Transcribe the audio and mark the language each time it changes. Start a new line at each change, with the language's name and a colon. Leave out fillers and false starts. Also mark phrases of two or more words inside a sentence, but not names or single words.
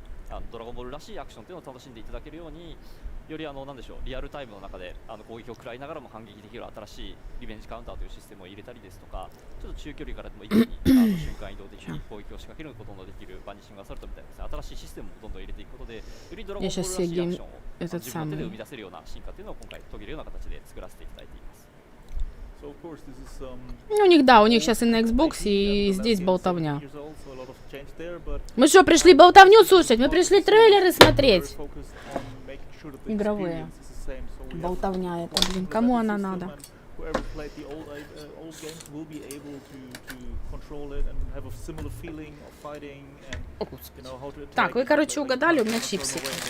Japanese: ドラゴンボールらしいアクションというのを楽しんでいただけるように、よりなんでしょう、リアルタイムの中で攻撃を食らいながらも反撃できる新しいリベンジカウンターというシステムを入れたりですとか、ちょっと中距離からでも一気に瞬間移動的に攻撃を仕掛けることのできるバニッシングアサルトみたいなですね、新しいシステムをどんどん入れていくことで、よりドラゴンボールらしいアクションを自分の手で生み出せるような進化というのを今回遂げるような形で作らせていただいています。
Russian: У них, да, у них сейчас и на Xbox, и здесь болтовня. Мы что, пришли болтовню слушать? Мы пришли трейлеры смотреть. Игровые. Болтовня это, блин, кому она надо? Так, вы, короче, угадали, у меня чипсик.